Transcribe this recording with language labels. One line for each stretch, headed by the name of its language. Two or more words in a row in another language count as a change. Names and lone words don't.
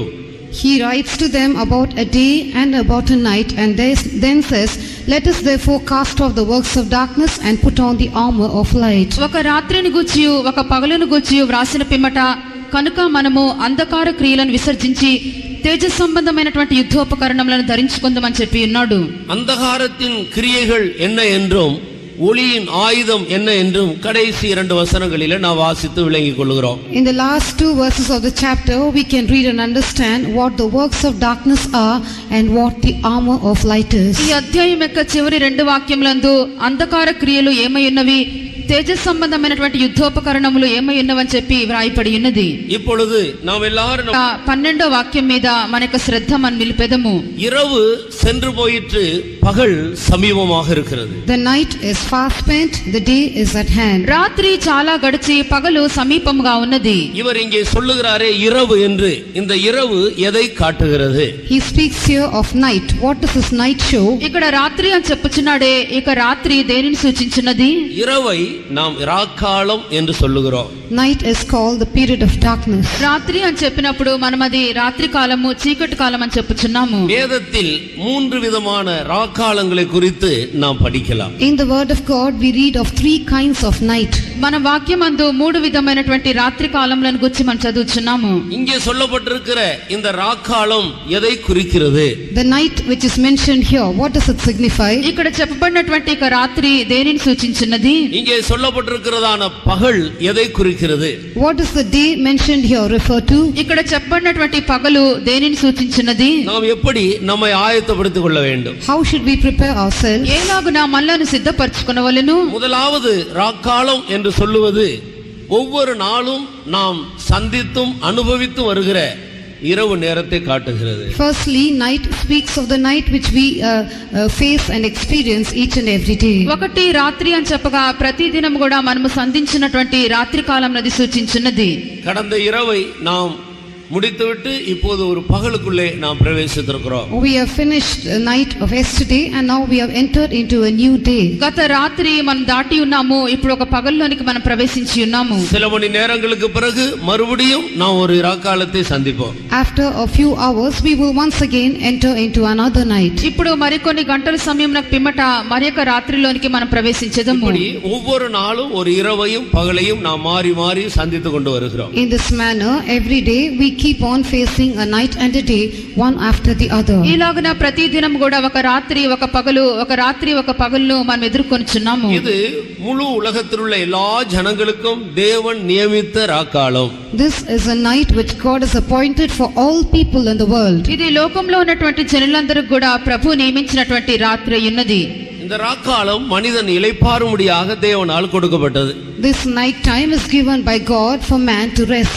English: He writes to them about a day and about a night, and then says, let us therefore cast off the works of darkness and put on the armor of light.
Telugu: ఒక రాత్రిని గూర్చియు ఒక పగలును గూర్చియు వ్రాసిన పిమ్మట కనుక మనము అంధకార క్రియలను విసర్జించి తేజ సంబంధమైనటువంటి యుద్ధోపకరణములను ధరించుకుందామని చెప్పి ఉన్నాడు.
Tamil: அந்தகாரத்தின் கிரியைகள் என்ன என்றும் ஒளியின் ஆயுதம் என்ன என்றும் கடைசி 2 வசனங்களிலே நாம் வாசித்து விளங்கிக் கொள்கிறோம்.
English: In the last 2 verses of the chapter we can read and understand what the works of darkness are and what the armor of light is.
Telugu: ఈ అధ్యాయం యొక్క చివరి 2 వాక్యములందు అంధకార క్రియలు ఏమై ఉన్నవి, తేజ సంబంధమైనటువంటి యుద్ధోపకరణములు ఏమై ఉన్నవని చెప్పి వ్రాయబడి ఉన్నది.
Tamil: இப்பொழுது நாம் எல்லாரும்
Telugu: 12వ వాక్యం మీద మన యొక్క శ్రద్ధ మనం నిలిపెదము.
Tamil: இரவு சென்று போயிற்று பகல் சமீபமாக இருக்கிறது.
English: The night is fast spent, the day is at hand.
Telugu: రాత్రి చాలా గడిచి పగలు సమీపంగా ఉన్నది.
Tamil: இவர் இங்கே சொல்லுகிறாரே இரவு என்று. இந்த இரவு எதை காட்டுகிறது?
English: He speaks here of night. What does this night show?
Telugu: ఇక్కడ రాత్రి అని చెప్పుచున్నాడే, ఇక రాత్రి దేనిని సూచించున్నది?
Tamil: இரவை நாம் ராக்காலம் என்று சொல்லுகிறோம்.
English: Night is called the period of darkness.
Telugu: రాత్రి అని చెప్పినప్పుడు మనం అది రాత్రి కాలము, చీకటి కాలం అని చెప్పుచున్నాము.
Tamil: வேதத்தில் 3 விதமான ராக்காலங்களை குறித்து நாம் படிக்கலாம்.
English: In the word of God we read of 3 kinds of night.
Telugu: మన వాక్యమందు 3 విధమైనటువంటి రాత్రి కాలములను గురించి మనం చదువుచున్నాము.
Tamil: இங்கே சொல்லப்பட்டிருக்கிற இந்த ராக்காலம் எதை குறிக்கிறது?
English: The night which is mentioned here, what does it signify?
Telugu: ఇక్కడ చెప్పబడినటువంటి ఇక రాత్రి దేనిని సూచించున్నది?
Tamil: இங்கே சொல்லப்பட்டிருக்கிறதான பகல் எதை குறிக்கிறது?
English: What does the day mentioned here refer to?
Telugu: ఇక్కడ చెప్పబడినటువంటి పగలు దేనిని సూచించున్నది?
Tamil: நாம் எப்படி நம்மை ஆயத்தப்படுத்திக் கொள்ள வேண்டும்?
English: How should we prepare ourselves?
Telugu: ఏలాగున మనలను సిద్ధపరచుకొనవలెను?
Tamil: முதலாவது ராக்காலம் என்று சொல்லுவது ஒவ்வொரு நாளும் நாம் சந்தித்தும் அனுபவித்தும் வருகிற இரவு நேரத்தை காட்டுகிறது.
English: Firstly, night speaks of the night which we face and experience each and every day.
Telugu: ఒకటి రాత్రి అని చెప్పగా ప్రతి దినం కూడా మనము సంధించినటువంటి రాత్రి కాలం నది సూచించున్నది.
Tamil: கடந்த இரவை நாம் முடித்துவிட்டு இப்போது ஒரு பகலுக்குள்ளே நாம் பிரவேசித்திருக்கிறோம்.
English: We have finished the night of yesterday and now we have entered into a new day.
Telugu: గత రాత్రి మనం దాటి ఉన్నాము, ఇప్పుడు ఒక పగల్లోనికి మనం ప్రవేశించి ఉన్నాము.
Tamil: சில மணி நேரங்களுக்கு பிறகு மறுபடியும் நாம் ஒரு இராக்காலத்தை சந்திப்போம்.
English: After a few hours we will once again enter into another night.
Telugu: ఇప్పుడు మరికొన్ని గంటల సమయం నాకు పిమ్మట మరొక రాత్రిలోనికి మనం ప్రవేశించేదము.
Tamil: இப்படி ஒவ்வொரு நாளும் ஒரு இரவையும் பகலையும் நாம் மாறி மாறி சந்தித்து கொண்டு வருகிறோம்.
English: In this manner every day we keep on facing a night and a day one after the other.
Telugu: ఇలాగన ప్రతి దినం కూడా ఒక రాత్రి ఒక పగలు ఒక రాత్రి ఒక పగలును మనం ఎదుర్కొనుచున్నాము.
Tamil: இது முழு உலகத்தில் உள்ள எல்லா ஜனங்களுக்கும் தேவன் நியமித்த ராக்காலம்.
English: This is a night which God has appointed for all people in the world.
Telugu: ఇది లోకంలో ఉన్నటువంటి జనులందరికీ కూడా ప్రభు నియమించినటువంటి రాత్రి ఉన్నది.
Tamil: இந்த ராக்காலம் மனிதன் இளைப்பாறும்படியாக தேவனால் கொடுக்கப்பட்டது.
English: This night time is given by God for man to rest.